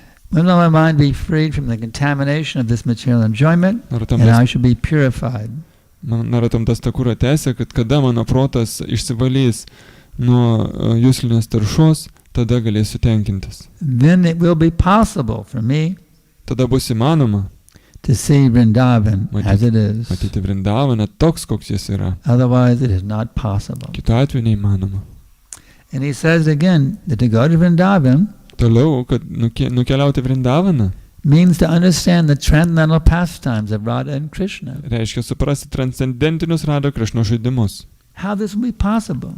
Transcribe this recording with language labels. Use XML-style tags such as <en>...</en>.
<en>When will my mind be freed from the contamination of this material enjoyment, and I shall be purified?</en> <lt>Naratam Das Thakura tęsia, kad kada mano protas išsivalys nuo juslinės taršos, tada galėsiu tenkintis.</lt> <en>Then it will be possible for me</en> <lt>Tada bus įmanoma</lt> <en>to see Vrindavan as it is.</en> <lt>matyti Vrindavaną toks, koks jis yra.</lt> <en>Otherwise it is not possible.</en> <lt>Kitu atveju neįmanoma.</lt> <en>And he says again that to go to Vrindavan</en> <lt>Toliau, kad nukeliauti Vrindavaną,</lt> <en>means to understand the transcendental pastimes of Radha and Krishna.</en> <lt>reiškia suprasti transcendentinius Radha Krišnos žaidimus.</lt> <en>How this will be possible?</en>